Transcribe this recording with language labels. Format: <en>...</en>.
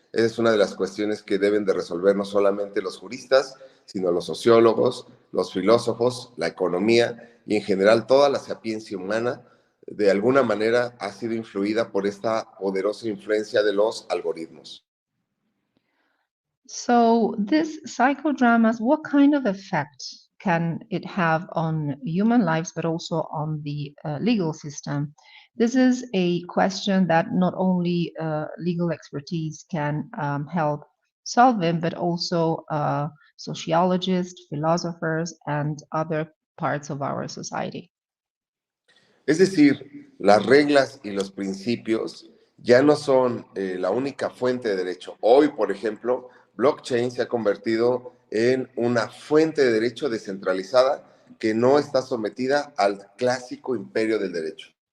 <es>Esa es una de las cuestiones que deben de resolver no solamente los juristas, sino los sociólogos, los filósofos, la economía y en general toda la sapiencia humana. De alguna manera ha sido influida por esta poderosa influencia de los algoritmos.</es> <en>So these psychodramas, what kind of effect can it have on human lives, but also on the legal system? This is a question that not only legal expertise can help solving, but also sociologists, philosophers, and other parts of our society.</en> <es>Es decir, las reglas y los principios ya no son la única fuente de derecho. Hoy, por ejemplo, blockchain se ha convertido en una fuente de derecho descentralizada que no está sometida al clásico imperio del derecho.</es>